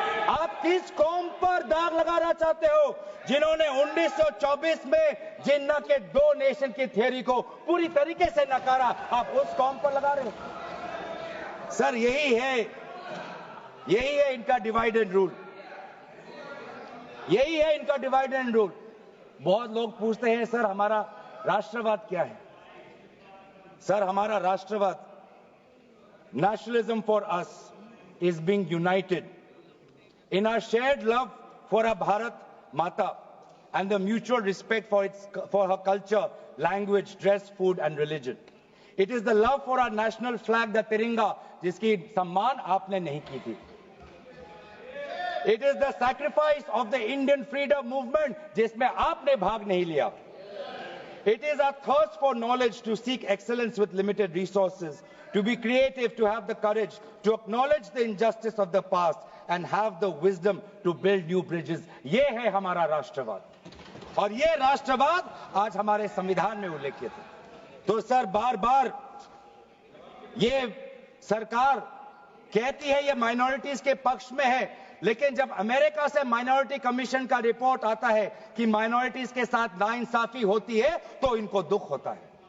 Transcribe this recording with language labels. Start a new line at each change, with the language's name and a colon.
Hindi: आप किस कौम पर दाग लगाना चाहते हो जिन्होंने 1924 में जिन्ना के 2 नेशन की थियरी को पूरी तरीके से नकारा? आप उस कौम पर लगा रहे हो। सर यही है इनका डिवाइड एंड रूल। यही है इनका डिवाइड एंड रूल। बहुत लोग पूछते हैं सर हमारा राष्ट्रवाद क्या है? सर हमारा राष्ट्रवाद,
English: Nationalism for us is being united in our shared love for our Bharat Mata and the mutual respect for her culture, language, dress, food and religion. It is the love for our national flag, the Tiringa,
Hindi: जिसकी सम्मान आपने नहीं की थी.
English: It is the sacrifice of the Indian freedom movement,
Hindi: जिसमें आपने भाग नहीं लिया.
English: It is our thirst for knowledge, to seek excellence with limited resources, to be creative, to have the courage, to acknowledge the injustice of the past and have the wisdom to build new bridges.
Hindi: ये है हमारा राष्ट्रवाद और ये राष्ट्रवाद आज हमारे संविधान में उल्लेखित है. तो सर बार बार ये सरकार कहती है ये माइनॉरिटीज के पक्ष में है, लेकिन जब अमेरिका से माइनॉरिटी कमीशन का रिपोर्ट आता है कि माइनॉरिटीज के साथ नाइंसाफी होती है तो इनको दुख होता है.